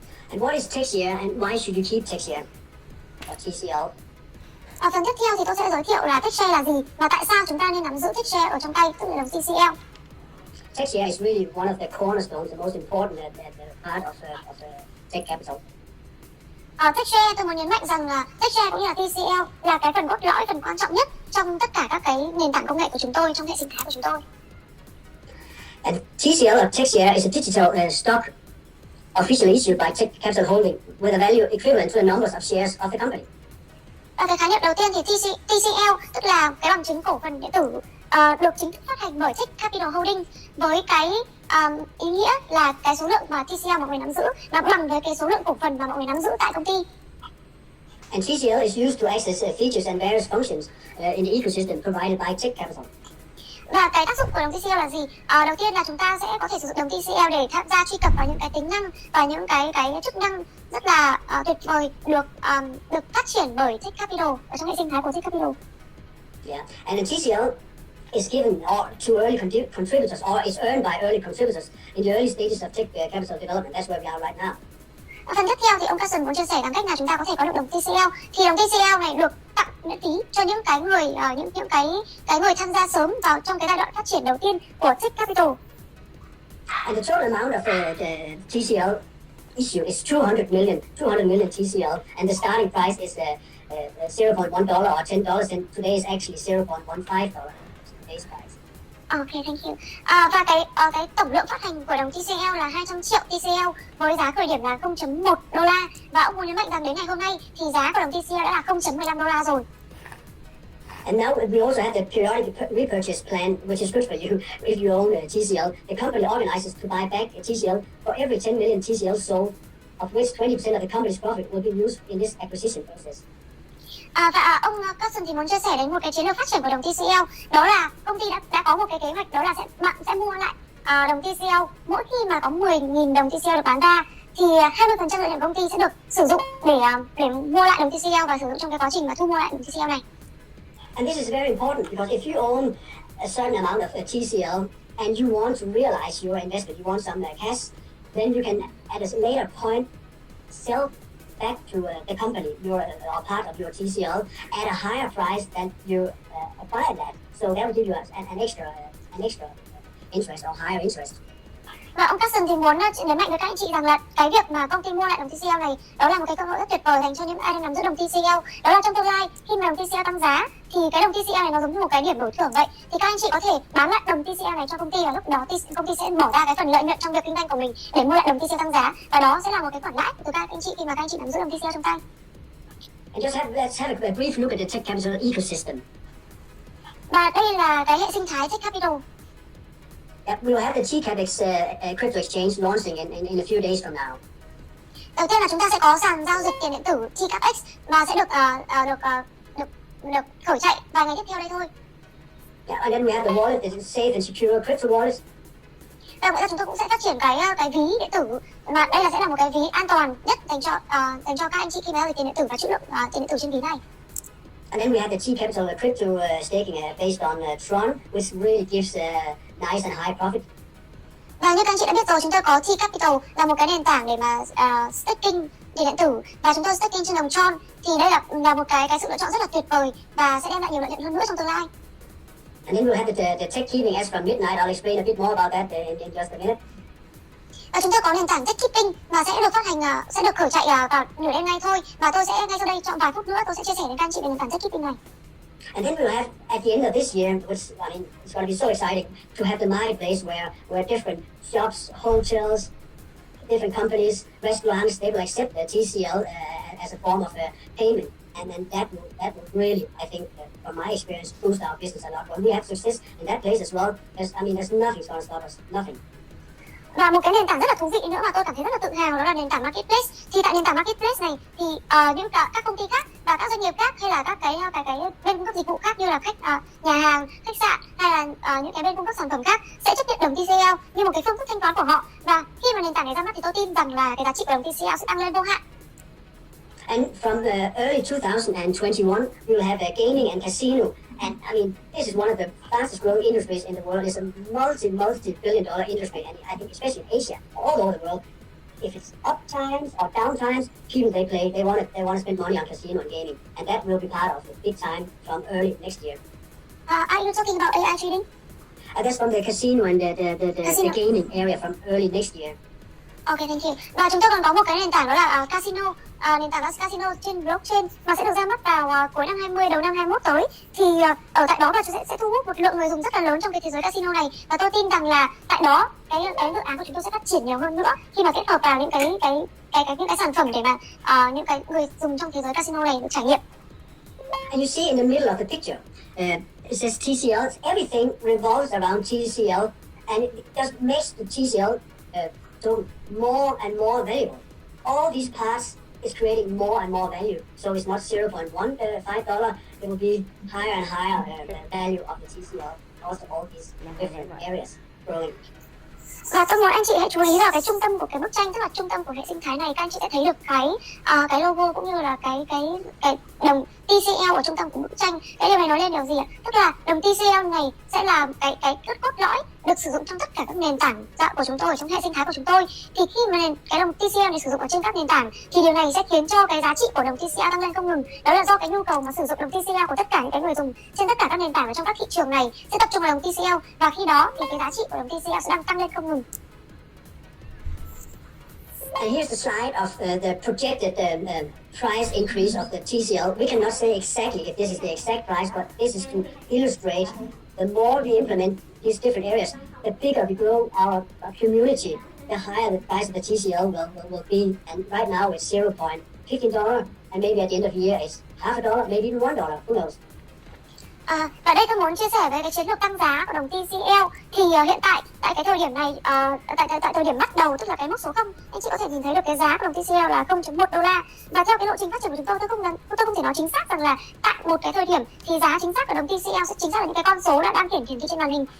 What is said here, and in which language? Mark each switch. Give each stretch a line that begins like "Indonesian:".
English: And what is TechCapital, and why should you keep TechCapital or TCL?
Vietnamese: Ở phần tiếp theo thì tôi sẽ giới thiệu là TechShare là gì và tại sao chúng ta nên nắm giữ TechShare ở trong tay, tức là đồng TCL.
English: TechShare is really one of the cornerstones, the most important part of TechCapital.
Vietnamese: TechShare tôi muốn nhấn mạnh rằng là TechShare cũng như là TCL là cái phần cốt lõi, phần quan trọng nhất trong tất cả các cái nền tảng công nghệ của chúng tôi, trong hệ sinh thái của chúng tôi.
English: And TCL or TechShare is a digital stock officially issued by TechCapital Holdings with a value equivalent to the numbers of shares of the company.
Vietnamese: Cái khái niệm đầu tiên thì TCL tức là cái bằng chứng cổ phần điện tử được chính thức phát hành bởi TechCapital Holdings với cái ý nghĩa là cái số lượng mà TCL mọi người nắm giữ nó bằng với cái số lượng cổ phần mà mọi người nắm giữ tại công ty.
English: And TCL is used to access features and various functions in the ecosystem provided by TechCapital.
Vietnamese: Và cái tác dụng của đồng TCL là gì? Đầu tiên là chúng ta sẽ có thể sử dụng đồng TCL để tham gia truy cập vào những cái tính năng và những cái chức năng rất là tuyệt vời được phát triển bởi TechCapital ở trong hệ sinh thái của TechCapital.
English: Yeah, and then TCL is given to early contributors or is earned by early contributors in the early stages of TechCapital development. That's where we are right now.
Vietnamese: Phần tiếp theo thì ông Carson muốn chia sẻ bằng cách nào chúng ta có thể có được đồng TCL. Thì đồng TCL này được tặng miễn phí cho những cái người những cái người tham gia sớm vào trong cái giai đoạn phát triển đầu tiên của TechCapital.
English: And the total amount of the TCL issue is 200 million TCL, and the starting price is $0.1 or $10, and today is actually $0.15 today's price. Ok, thank you.
Vietnamese: Và cái tổng lượng phát hành của đồng TCL là 200 triệu TCL với giá khởi điểm là 0.1 đô la. Và ông muốn nhấn mạnh rằng đến ngày hôm nay thì giá của đồng TCL đã là 0.15 đô la rồi.
English: And now we also have the periodic repurchase plan, which is good for you if you own TCL. The company organizes to buy back TCL for every 10 million TCL sold, of which 20% of the company's profit will be used in this acquisition process.
Vietnamese: Và ông Carson thì muốn chia sẻ đến một cái chiến lược phát triển của đồng TCL, đó là công ty đã có một cái kế hoạch, đó là bạn sẽ mua lại đồng TCL mỗi khi mà có 10.000 đồng TCL được bán ra thì 20% lợi nhuận công ty sẽ được sử dụng để mua lại đồng TCL và sử dụng trong cái quá trình mà thu mua lại đồng TCL này. And this is very important because if you own a certain amount of TCL and you want to realize your investment, you want some cash, then you can at a later point sell back to the company, or part of your TCL at a higher price than you acquired that. So that will give you an extra interest or higher interest. Và ông Carson thì muốn nhấn mạnh với các anh chị rằng là cái việc mà công ty mua lại đồng TCL này đó là một cái cơ hội rất tuyệt vời dành cho những ai đang nắm giữ đồng TCL. Đó là trong tương lai khi mà đồng TCL tăng giá thì cái đồng TCL này nó giống như một cái điểm đổi thưởng vậy. Thì các anh chị có thể bán lại đồng TCL này cho công ty và lúc đó công ty sẽ bỏ ra cái phần lợi nhuận trong việc kinh doanh của mình để mua lại đồng TCL tăng giá và đó sẽ là một cái khoản lãi từ các anh chị khi mà các anh chị nắm giữ đồng TCL trong tay.
English: And let's have a brief look at the TechCapital ecosystem.
Vietnamese: Và đây là cái hệ sinh thái TechCapital.
English: We will have the Tcapital crypto exchange launching in a few days from now.
Vietnamese: Đầu tiên là chúng ta sẽ có sàn giao dịch tiền điện tử TRX và sẽ được khởi chạy vài ngày tiếp theo đây thôi.
English: Yeah, and then we have the wallet that is safe and secure crypto wallet.
Vietnamese: Và vậy là chúng tôi cũng sẽ phát triển cái ví điện tử mà đây sẽ là một cái ví an toàn nhất dành cho các anh chị khi mà giao dịch tiền điện tử và trữ lượng tiền điện tử trên ví này.
English: And then we have the Tcapital crypto staking based on Tron, which really gives nice and high profit.
Vietnamese: Và như các anh chị đã biết rồi, chúng tôi có Tcapital là một cái nền tảng để mà staking tiền điện tử và chúng tôi staking trên đồng Tron thì đây là một cái sự lựa chọn rất là tuyệt vời và sẽ đem lại nhiều lợi nhuận hơn nữa trong tương lai.
English: And then we'll have the tech keeping as from midnight. I'll explain a bit more about that in just a minute.
Vietnamese: Và chúng tôi có nền tảng TechKeeping mà sẽ được phát hành sẽ được khởi chạy vào nửa đêm nay thôi và tôi sẽ ngay sau đây trong vài phút nữa tôi sẽ chia sẻ đến các anh chị về nền tảng TechKeeping này.
English: And then we'll have at the end of this year, which it's going to be so exciting to have the marketplace where different shops, hotels, different companies, restaurants, they will accept the TCL as a form of payment. And then that will really, I think, from my experience, boost our business a lot. When we have success in that place as well, there's nothing's going to stop us. Nothing.
Vietnamese: Và một cái nền tảng rất là thú vị nữa mà tôi cảm thấy rất là tự hào đó là nền tảng marketplace. Thì tại nền tảng marketplace này thì các công ty khác và các doanh nghiệp khác hay là các cái bên cung cấp dịch vụ khác như là nhà hàng, khách sạn hay là những cái bên cung cấp sản phẩm khác sẽ chấp nhận đồng TCL như một cái phương thức thanh toán của họ. Và khi mà nền tảng này ra mắt thì tôi tin rằng là cái giá trị của đồng TCL sẽ tăng lên vô hạn.
English: And from the early 2021, we will have gaming and casino. And this is one of the fastest growing industries in the world. It's a multi-billion dollar industry. And I think especially in Asia, all over the world, if it's up times or down times, people they want to spend money on casino and gaming, and that will be part of the big time from early next year. Are you talking about AI trading? That's from the casino and the gaming area from early next year. Ok, thank you.
Vietnamese: Và chúng tôi còn có một cái nền tảng đó là casino, nền tảng casino trên blockchain và sẽ được ra mắt vào cuối năm 20, đầu năm 21 tới. Thì ở tại đó và sẽ thu hút một lượng người dùng rất là lớn trong cái thế giới casino này. Và tôi tin rằng là tại đó cái dự án của chúng tôi sẽ phát triển nhiều hơn nữa khi mà kết hợp vào những cái sản phẩm để mà những cái người dùng trong thế giới casino này được trải nghiệm.
English: And you see in the middle of the picture, it says TCL. Everything revolves around TCL, and it just makes the TCL so more and more valuable. All these parts is creating more and more value. So it's not $0.15. It will be higher and higher value of the TCL. Also all these different areas growing.
Vietnamese: Và tôi muốn anh chị hãy chú ý vào cái trung tâm của cái bức tranh, tức là trung tâm của hệ sinh thái này. Các anh chị sẽ thấy được cái logo cũng như là cái đồng TCL ở trung tâm của bức tranh. Cái điều này nói lên điều gì ạ? Tức là đồng TCL này sẽ là cái cốt lõi được sử dụng trong tất cả các nền tảng của chúng tôi, trong hệ sinh thái của chúng tôi. Thì khi mà cái đồng TCL này sử dụng ở trên các nền tảng thì điều này sẽ khiến cho cái giá trị của đồng TCL tăng lên không ngừng. Đó là do cái nhu cầu mà sử dụng đồng TCL của tất cả những cái người dùng trên tất cả các nền tảng ở trong các thị trường này sẽ tập trung vào đồng TCL, và khi đó thì cái giá trị của đồng TCL sẽ đang tăng lên không ngừng.
English: And here's the slide of the projected price increase of the TCL. We cannot say exactly if this is the exact price, but this is to illustrate the more we implement these different areas, the bigger we grow our community, the higher the price of the TCL will be. And right now it's $0.15, and maybe at the end of the year it's $0.50, maybe even $1. Who knows?
Vietnamese: Và đây tôi muốn chia sẻ về cái chiến lược tăng giá của đồng TCL. Thì hiện tại tại cái thời điểm này, tại thời điểm bắt đầu, tức là cái mốc số 0, anh chị có thể nhìn thấy được cái giá của đồng TCL là $0.1. Và theo cái lộ trình phát triển của chúng tôi không thể nói chính xác rằng là tại một cái thời điểm thì giá chính xác của đồng TCL sẽ chính xác là những cái con số đã đang hiển thị trên màn hình.